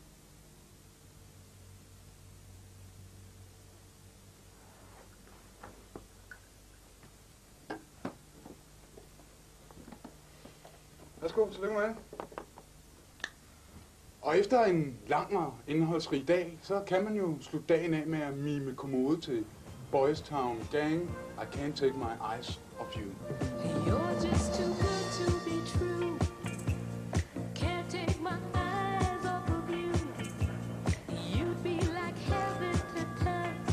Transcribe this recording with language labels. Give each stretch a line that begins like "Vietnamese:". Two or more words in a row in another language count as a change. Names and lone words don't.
Danish: Værsgo, tillykke med. Og efter en lang og indholdsrig dag, så kan man jo slutte dagen af med at mime kommode til Boys Town Gang.
English: I can't take my eyes off you. You're just too good to be true. Can't take my eyes off of you. You'd be like heaven to touch.